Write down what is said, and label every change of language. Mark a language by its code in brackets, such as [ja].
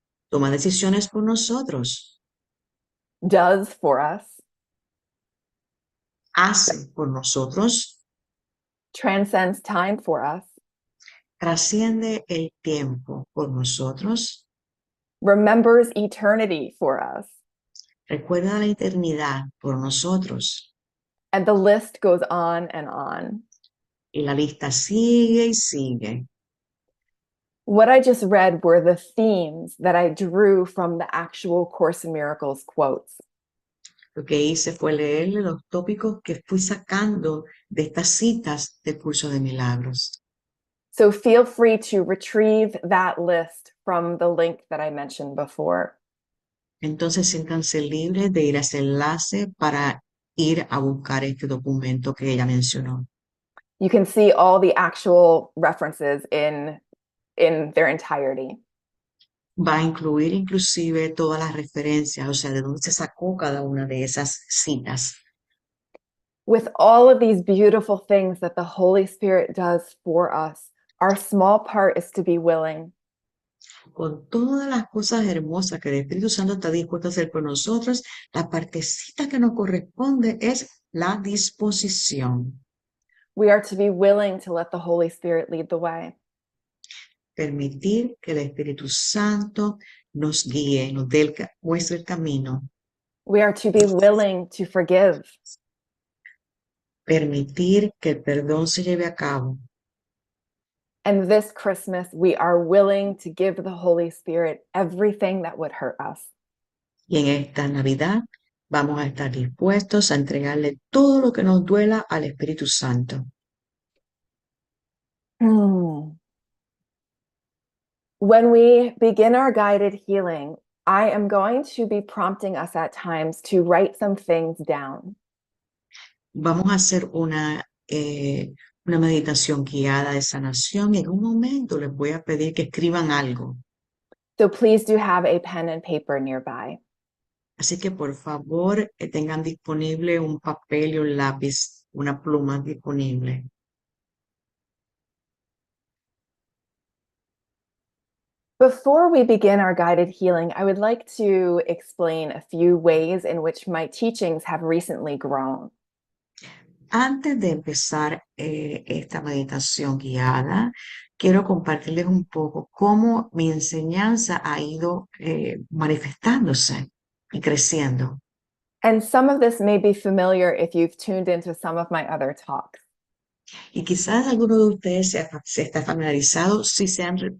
[es] Toma decisiones por nosotros. [en] does for us, [es] Hace por nosotros. [en] transcends time for us, [es] Trasciende el tiempo por nosotros. [en] remembers eternity for us, [es] Recuerda la eternidad por nosotros. [en] and the list goes on and on. [es] Y la lista sigue y sigue. [en] What I just read were the themes that I drew from the actual Course in Miracles quotes. [es] Lo que hice fue leerle los tópicos que fui sacando de estas citas del curso de milagros. [en] So feel free to retrieve that list from the link that I mentioned before. [es] Entonces siéntanse libres de ir a ese enlace para ir a buscar este documento que ella mencionó. [en] You can see all the actual references in their entirety. [es] Va a incluir inclusive todas las referencias, o sea, de dónde se sacó cada una de esas citas. [en] With all of these beautiful things that the Holy Spirit does for us, our small part is to be willing. [es] Con todas las cosas hermosas que el Espíritu Santo está dispuesto a hacer por nosotros, la partecita que nos corresponde es la disposición. [en] We are to be willing to let the Holy Spirit lead the way. [es] Permitir que el Espíritu Santo nos guíe, muestre el camino. [en] We are to be willing to forgive. [es] Permitir que el perdón se lleve a cabo. [en] And this Christmas, we are willing to give the Holy Spirit everything that would hurt us. [es] Y en esta Navidad vamos a estar dispuestos a entregarle todo lo que nos duela al Espíritu Santo. [en] When we begin our guided healing, I am going to be prompting us at times to write some things down. [es] Vamos a hacer una meditación guiada de sanación y en un momento les voy a pedir que escriban algo. [en] So please do have a pen and paper nearby. [es] Así que por favor tengan disponible un papel y un lápiz, una pluma disponible. [en] Before we begin our guided healing, I would like to explain a few ways in which my teachings have recently grown. [es] Antes de empezar esta meditación guiada, quiero compartirles un poco cómo mi enseñanza ha ido manifestándose y creciendo. [en] And some of this may be familiar if you've tuned into some of my other talks. [es] Y quizás alguno de ustedes se está familiarizado si se han